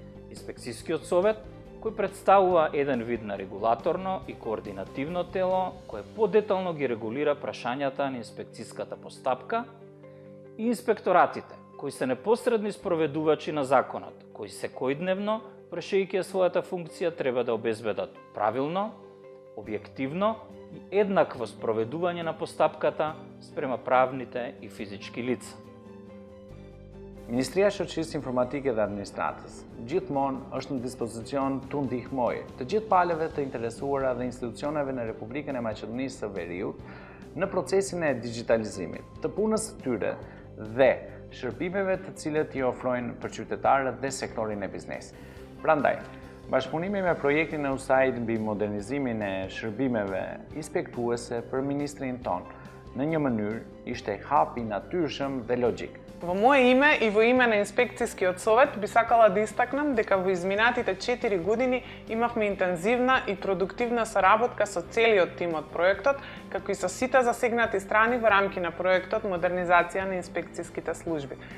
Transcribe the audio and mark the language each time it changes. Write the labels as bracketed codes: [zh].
[mk] Инспекцијскиот совет, кој представува еден вид на регулаторно и координативно тело, кое подетално ги регулира прашањата на инспекцијската постапка, и инспекторатите, кои се непосредни спроведувачи на законот, кои секојдневно, вршејќи својата функција, треба да обезбедат правилно, објективно и еднакво спроведување на постапката спрема правните и физички лица. [sq] Министрија shoqërisë informatike dhe administratës gjithmonë është në dispozicion të ndihmojë të gjithë palëve të interesuara dhe institucioneve në Republikën e Maqedonisë së Veriut në procesin e digitalizimit të punës së tyre dhe shërbimeve të cilët i ofrojnë për qytetarët dhe sektorin e biznesit. Prandaj, bashkëpunimi me projektin e USAID mbi modernizimin e shërbimeve inspektuese për ministrin ton në një mënyrë ishte hap i natyrshëm dhe logjik. [mk] Во моje име и во име на Инспекцијскиот совет би сакала да истакнам дека во изминатите 4 години имавме интензивна и продуктивна соработка со целиот тим од проектот, како и со сите засегнати страни во рамки на проектот Модернизација на инспекцијските служби.